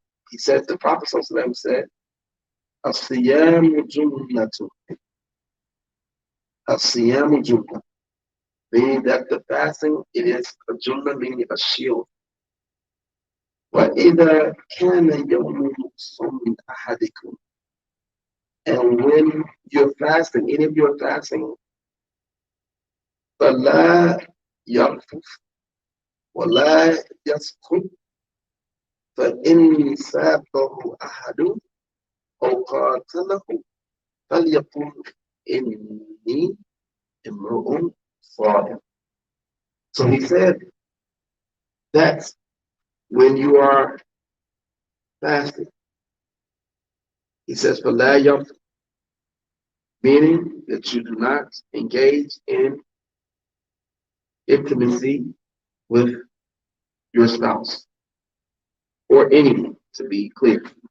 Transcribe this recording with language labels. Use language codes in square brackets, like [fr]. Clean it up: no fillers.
[en] he said, the Prophet sallallahu alaihi wasallam said, "As-siyamu junnatu, as-siyamu junnah," meaning that the fasting, it is a junnah, meaning a shield. [ar] وَإِذَا كَانَ يَوْمُ صَوْمِ أَحَدِكُمْ, [en] and when you're fasting, any of you are fasting, [ar] فَلَا يَرْفُثْ وَلَا يَسْكُتْ فَإِنْ سَابَهُ أَحَدٌ أَوْ قَاتَلَهُ فَلْيَقُلْ إِنِّي امْرُؤٌ صَائِمٌ. [en] So he said that when you are fasting, he says, [ar] فَلَا يَرْفُث, [en] meaning that you do not engage in intimacy with your spouse or anyone, to be clear.